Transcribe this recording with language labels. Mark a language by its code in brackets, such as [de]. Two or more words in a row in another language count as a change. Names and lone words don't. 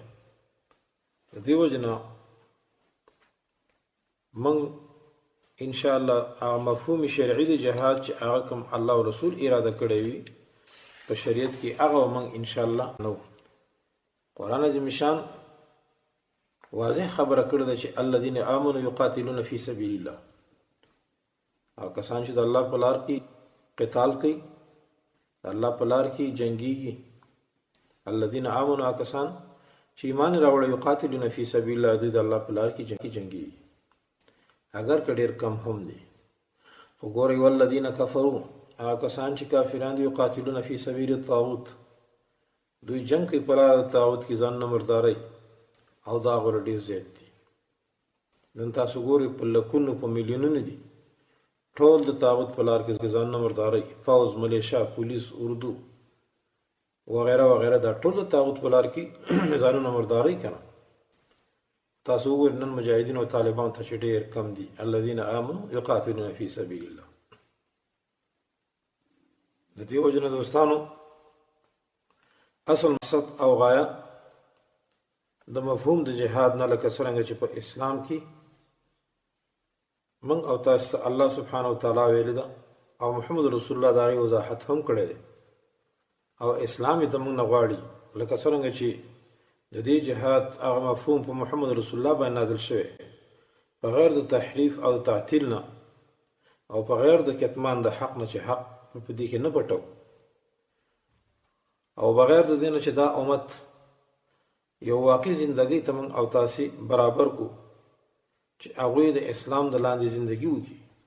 [ps] د دې وجې نه موږ انشاءالله هغه مفهوم شرعي د جهاد چې هغه کوم الله او رسول اراده کړی وي په شریعت کې، هغه موږ انشاءالله نو قرآن عظیم شان واضح خبره کړې ده چې [ar] الذين آمنوا يقاتلون في سبيل الله. [ps] او کسان چې د الله په لار کې قتال کوي، د الله په لار کې جنګيږي، [ar] الذين آمنوا [ps] کسان چې ایمان راوړي، [ar] يقاتلون في سبيل الله، [ps] د الله په لار کې جنګيږي اگر که ډېر کم هم دي. خو ګورئ [ar] والذین کفروا، [ps] هغه کسان چې کافران دي، [ar] یقاتلون فی سبیل الطاغوت، [ps] دوی جنګ کوي په لاره د طاغوت کې ځان نه مردارئ، او دا غوره ډېر زیات دي. نن تاسو ګورئ په لکونو په میلیونونو دي ټول د طاغوت په لار کې ځان نه مردارئ، فوز، ملیشه، پولیس، اردو وغیره وغیره، دا ټول د طاغوت په لار کې ځانونه مردارئ کنه. تاسو وګورئ نن مجاهدین او طالبان ته چې ډېر کم دي. [ar] الذين آمنوا يقاتلون في سبيل الله. [ps] د دې وجې نه دوستانو اصل مقصد او غایه د مفهوم د جهاد نه، لکه څرنګه چې په اسلام کې موږ او تاسو ته [ar] الله سبحانه [ps] وتعالی ویلي ده او [ar] محمد رسول الله [ps] د هغې وضاحت هم کړی دی، او اسلام یې د موږ نه غواړي، لکه څرنګه چې د دې جهاد هغه مفهوم په [ar] محمد رسول الله [ps] باندې نازل شوی بغیر د تحریف او تعطیل نه، او بغیر د کتمان د حق نه چې حق په دې کې نه پټو، او بغیر د دې نه چې دا امت یو واقعي زندګۍ ته موږ او تاسې برابر کو چې هغوی د اسلام د لاندې زندګي وکړي.